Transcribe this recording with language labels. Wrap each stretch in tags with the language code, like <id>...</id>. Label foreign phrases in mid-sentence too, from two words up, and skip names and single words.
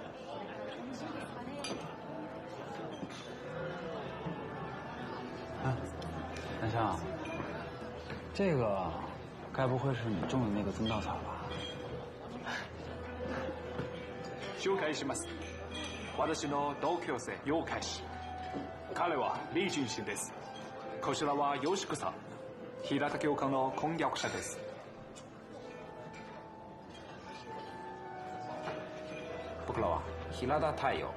<zh>南湘，这个该不会是你种的那个宗稻草吧？</zh> <ja>紹介します。私の同級生陽海氏。彼は李俊氏です。こちらはよしこさん。平田教官の婚約者です。僕らは平田太陽。</ja>